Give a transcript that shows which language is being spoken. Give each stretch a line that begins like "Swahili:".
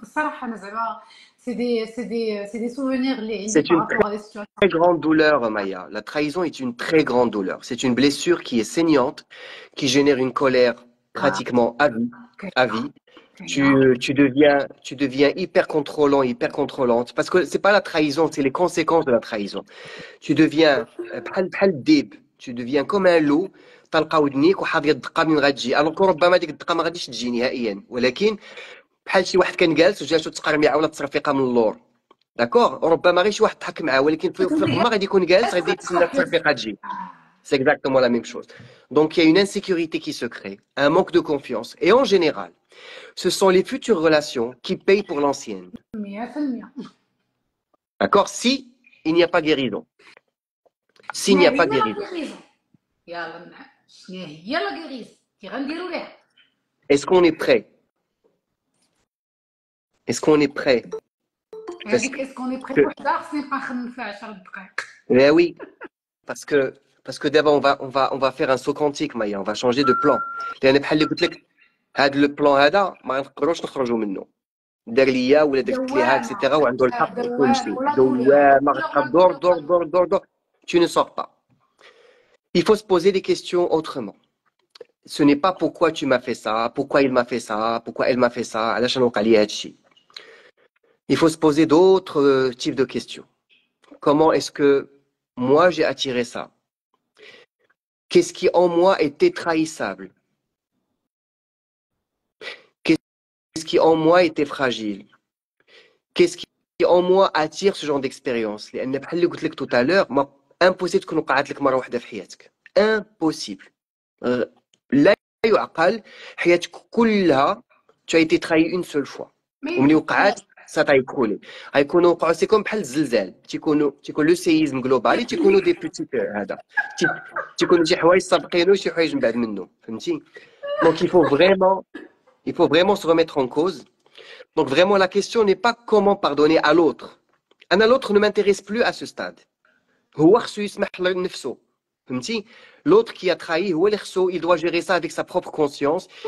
Arabic: صراحة أنا زعما
French: c'est des souvenirs
Arabic: اللي عندي
French: C'est par une rapport à des situations. très grande douleur, Maya. La trahison est une très grande douleur. C'est une blessure qui est saignante, qui génère une colère pratiquement à vie. À vie. Tu deviens hyper contrôlant, hyper contrôlante. Parce que c'est pas la trahison, c'est les conséquences de la trahison. Tu deviens
Arabic: بحال الديب.
French: Tu deviens comme un loup.
Arabic: طلقة ودنيك وحاضية الدقة من غتجي. alors ربما ديك الدقة ما غاديش تجي نهائيا. ولكن بحال شي واحد كان جالس وجاتو تقرميعه ولا تصرفيقه من اللور. داكور ربما غير شي واحد ضحك معاه ولكن في الغمه غادي يكون جالس غادي يتسنى التصرفيقه تجي.
French: C'est exactement la même chose. Donc il y a une insécurité qui se crée, un manque de confiance. Et en général, ce sont les futures relations qui payent pour l'ancienne. 100%. D'accord? Si il n'y a pas guérison. S'il n'y a pas guérison.
Arabic: يلا شنو هي لا غيريز كي غنديروا ليها
French: Est-ce qu'on est prêt? Est-ce qu'on est prêt?
Arabic: هذيك اسكون لي بري وحده خصني نبقى نخمم فيها 10 دقائق.
French: Eh oui, parce que d'abord on va faire un saut quantique, Maya, on va changer de plan.
Arabic: لأن بحال اللي قلت لك هذا لو بلان هذا ما نقدروش نخرجوا منه. دار ليا ولا درت ليها اكسيتيرا وعنده الحق وكل شيء. دوامة غتبقى دور دور دور دور دور.
French: Tu ne sors pas. Il faut se poser des questions autrement. Ce n'est pas pourquoi tu m'as fait ça, pourquoi il m'a fait ça, pourquoi elle m'a fait ça,
Arabic: علاش وقع لي هادشي.
French: Il faut se poser d'autres types de questions. Comment est-ce que moi j'ai attiré ça? Qu'est-ce qui en moi était trahissable? Qu'est-ce qui en moi était fragile? Qu'est-ce qui en moi attire ce genre d'expérience?
Arabic: لأن بحال اللي قلت لك
French: tout à l'heure, impossible
Arabic: تكون وقعت لك مرة واحدة في حياتك.
French: Impossible.
Arabic: لا يعقل حياتك كلها
French: tu as été trahi une seule fois.
Arabic: وملي وقعت
French: ça t'a écroulé.
Arabic: غيكونوا وقعوا سي كوم بحال الزلزال تيكون لو سيزم جلوبالي تيكونوا دي بيتيت هذا تيكونوا شي حوايج سابقينو وشي حوايج من بعد منه فهمتي.
French: Donc il faut vraiment se remettre en cause. Donc vraiment la question n'est pas comment pardonner à l'autre. L'autre ne m'intéresse plus à ce stade.
Arabic: هو خصو يسمح لنفسه فهمتي.
French: L'autre qui a trahi
Arabic: هو اللي خصو
French: il doit gérer ça avec sa propre conscience.